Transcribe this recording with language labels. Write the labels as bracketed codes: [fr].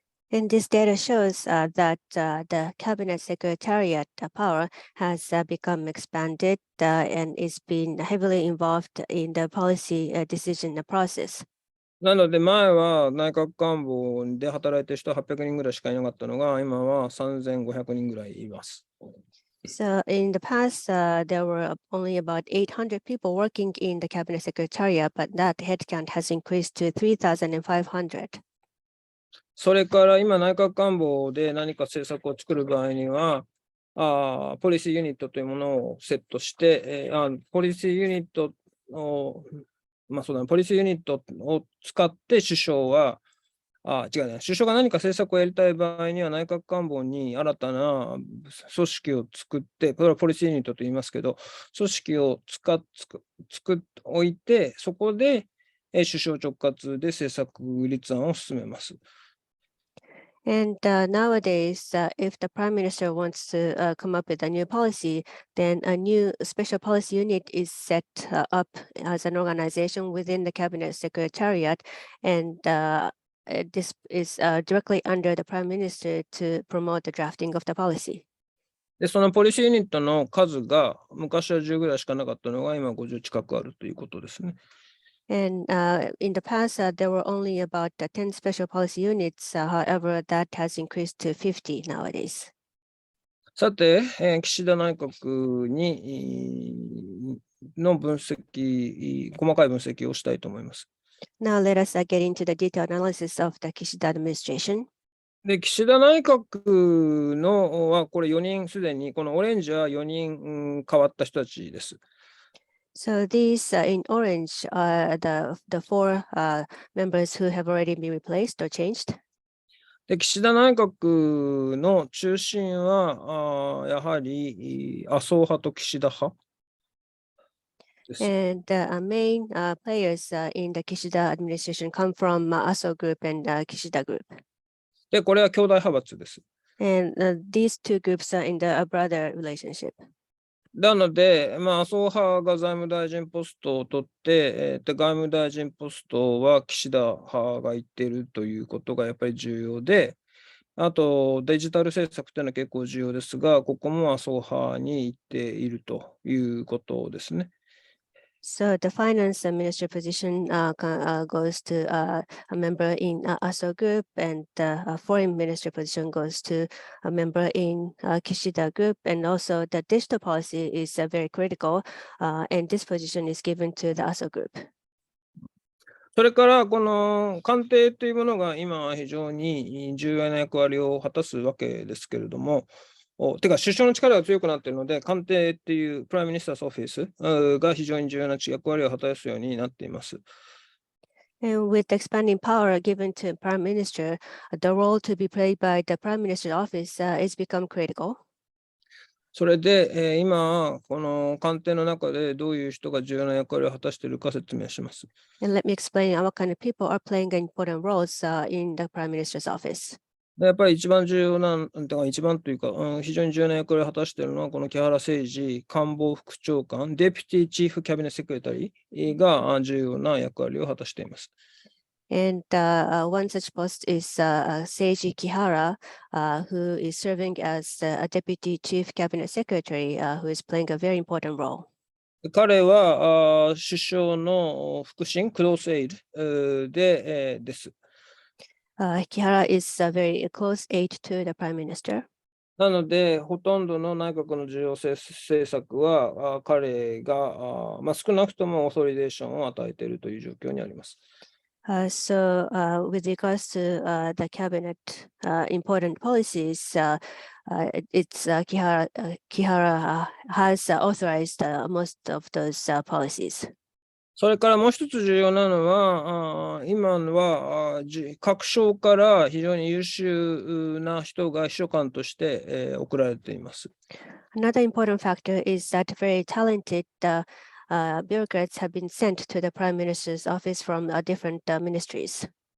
[en] And this data shows that the Cabinet Secretariat power has become expanded and is being heavily involved in the policy decision process. [ja] なので前は内閣官房で働いている人は800人ぐらいしかいなかったのが、今は3500人ぐらいいます。 [en] So in the past, there were only about 800 people working in the cabinet secretariat, but that headcount has increased to 3,500. [ja] それから今、内閣官房で何か政策を作る場合には、ポリシーユニットというものをセットして、ポリシーユニットを、ポリシーユニットを使って首相は、違うね、首相が何か政策をやりたい場合には、内閣官房に新たな組織を作って、これはポリシーユニットと言いますけど、組織を作っておいて、そこで首相直轄で政策立案を進めます。 [en] And nowadays, if the prime minister wants to come up with a new policy, then a new special policy unit is set up as an organization within the cabinet secretariat, and this is directly under the prime minister to promote the drafting of the policy. [ja] で、そのポリシーユニットの数が昔は10ぐらいしかなかったのが今50近くあるということですね。 [en] And in the past, there were only about 10 special policy units. However, that has increased to 50 nowadays. [ja] さて、岸田内閣にの分析、細かい分析をしたいと思います。 [en] Now let us get into the detailed analysis of the Kishida administration. [ja] で、岸田内閣のはこれ4人すでに、このオレンジは4人変わった人たちです。 [en] So these in orange are the four members who have already been replaced or changed. [ja] で、岸田内閣の中心はやはり麻生派と岸田派です。 [en] And the main players in the Kishida administration come from Aso Group and Kishida Group. [ja] で、これは兄弟派閥です。 [en] And these two groups are in the brother relationship. [ja] なので、麻生派が財務大臣ポストを取って、外務大臣ポストは岸田派が言っているということがやっぱり重要で、あとデジタル政策というのは結構重要ですが、ここも麻生派に言っているということですね。 [en] So the finance minister position goes to a member in Aso Group, and the foreign minister position goes to a member in Kishida Group, and also the digital policy is very critical, and this position is given to the Aso Group. [ja] それからこの官邸というものが今非常に重要な役割を果たすわけですけれども、てか首相の力が強くなっているので、官邸っていう [en] プライムミニスターズオフィス [ja] が非常に重要な役割を果たすようになっています。 [en] And with expanding power given to Prime Minister, the role to be played by the Prime Minister's office is become critical. [ja] それで、今、この官邸の中でどういう人が重要な役割を果たしているか説明します。 [en] And let me explain what kind of people are playing important roles in the Prime Minister's office. [ja] やっぱり一番重要な、一番というか、非常に重要な役割を果たしているのは、この木原誠二官房副長官、 [en] デピティチーフキャビネットセクレタリー [ja] が重要な役割を果たしています。 [en] And one such post is Seiji Kihara, who is serving as a Deputy Chief Cabinet Secretary, who is playing a very important role. [ja] 彼は首相の腹心、 [en] クロースエイル [ja] です。 [en] Kihara is a very close aide to the Prime Minister. [ja] なので、ほとんどの内閣の重要政策は彼が少なくとも [en] オーソリデーション [ja] を与えているという状況にあります。 [en] So with regards to the cabinet important policies, it's Kihara has authorized most of those policies. [ja] それからもう一つ重要なのは、今は各省から非常に優秀な人が秘書官として送られています。 [en] Another important factor is that very talented bureaucrats have been sent to the Prime Minister's office from different ministries.